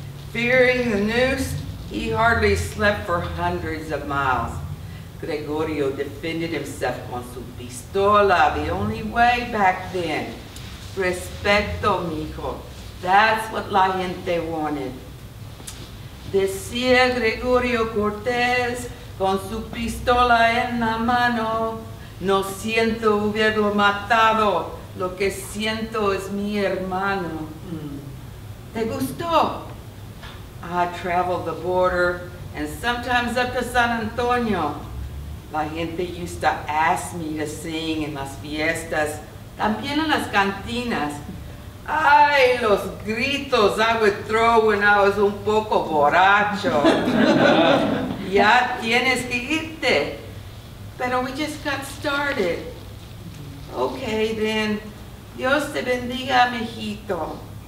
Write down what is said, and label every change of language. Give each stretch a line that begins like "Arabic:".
English: Fearing the noose, he hardly slept for hundreds of miles. Gregorio defended himself
Spanish: con su pistola,
English: the only way back then. Respeto, mijo. That's what la gente wanted.
Spanish: Decía Gregorio Cortés con su pistola en la mano, no siento haberlo matado, lo que siento es mi hermano. ¿Te gustó?
English: I traveled the border and sometimes up to San Antonio.
Spanish: La gente
English: used to ask me to sing in
Spanish: las fiestas, también en las cantinas. Ay, los gritos
English: I would throw when I was
Spanish: un poco borracho. Ya tienes que irte. Pero
English: we just got started. Okay then,
Spanish: Dios te bendiga, mijito.